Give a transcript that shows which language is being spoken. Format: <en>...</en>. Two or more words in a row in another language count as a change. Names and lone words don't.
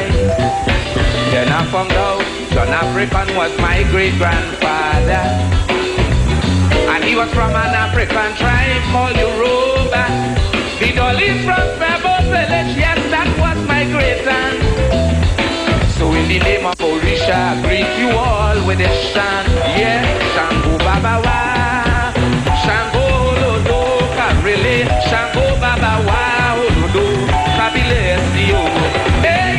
<en>Then I found out John African was my great-grandfather, and he was from an African tribe called Yoruba. The Dolly's from Pebble Village, yes, that was my great-aunt. So in the name of Orisha, I greet you all with a chant. Yeah,</en> <yo>Shango Baba Wa, Shango Lodo, Karile, Shango Baba Wa, Olodo, Kabilesio.</yo> <en>Hey,</en>